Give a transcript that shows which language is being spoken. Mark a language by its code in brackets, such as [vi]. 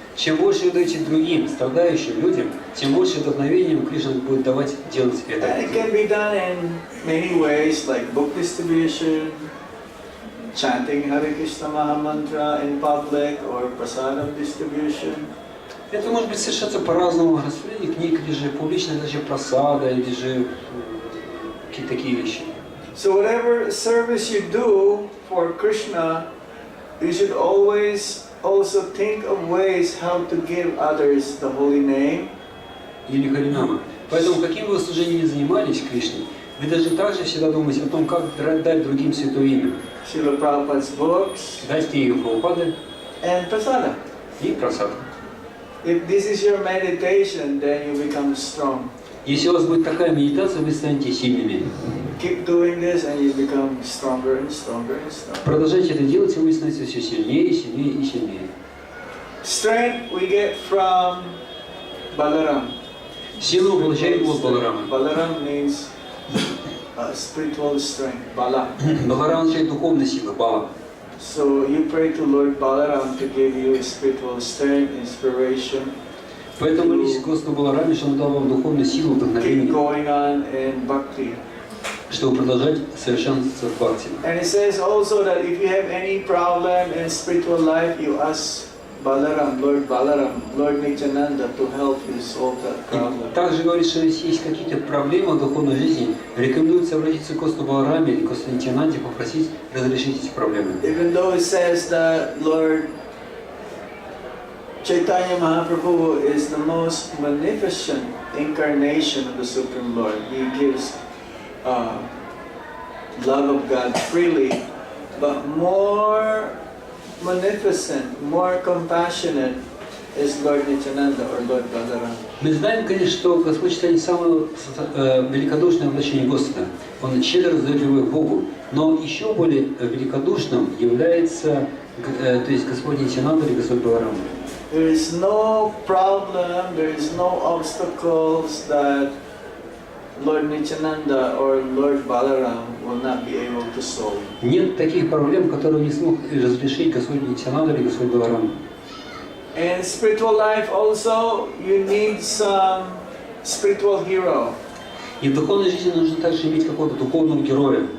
[ru] Чем больше вы даете другим, страдающим людям, тем больше вдохновением Кришна будет давать делать это. [en] And it can be done in many ways, like book distribution, chanting Hare Krishna Maha Mantra in public, or prasadam distribution. [ru] Это может быть совершаться по-разному. Распределение книг, или же публичная дача просада, или же какие-то такие вещи. [en] So whatever service you do for Krishna, you should always also think of ways how to give others the holy name. [ru] Или Харинама. Поэтому, каким бы вы служением ни занимались Кришне, вы должны также всегда думать о том, как дать другим святое имя. [en] Srila Prabhupada's books [ru] Дать книги Прабхупады [en] and prasada. [ru] и просад. [en] If this is your meditation, then you become strong. [ru] Если у вас будет такая медитация, вы станете сильными. [en] Keep doing this and you become stronger and stronger and stronger. [ru] Продолжайте это делать, и вы становитесь все сильнее, сильнее и сильнее. [en] Strength we get from Balaram. [ru] Силу мы получаем от Баларама. [en] Balaram means spiritual strength, Bala. [ru] Баларам означает духовная сила, Бала. [en] So you pray to Lord Balaram to give you spiritual strength, inspiration. [ru] Поэтому молитесь Господу Балараме, что Он дал вам духовную силу, [en] Keep [ru] вдохновение, [en] going on in bhakti. [ru] чтобы продолжать совершенствоваться в бхакти. [en] And it says also that if you have any problem in spiritual life, you ask Balaram, Lord Nityananda to help you solve that problem. [ru] Также говорит, что если есть какие-то проблемы в духовной жизни, рекомендуется обратиться к Господу Балараме или к Господу Нитянанде, попросить разрешить эти проблемы. [en] Even though it says that Lord Chaitanya Mahaprabhu is the most magnificent incarnation of the Supreme Lord. He gives love of God freely, but more magnificent, more compassionate is Lord Nityananda or Lord Balaram. [ru] Мы знаем, конечно, что Господь Чайтанья самое великодушное воплощение Господа. Он щедро раздает любовь к Богу. Но еще более великодушным является, то есть Господь Нитянанда или Господь Баларам. [en] There is no problem, there is no obstacles that Lord Nityananda or Lord Balaram will not be able to solve. [ru] Нет таких проблем, которые не смог разрешить Господь Нитянанда или Господь Баларам. [en] In spiritual life also, you need some spiritual hero. [ru] И в духовной жизни нужно также иметь какого-то духовного героя,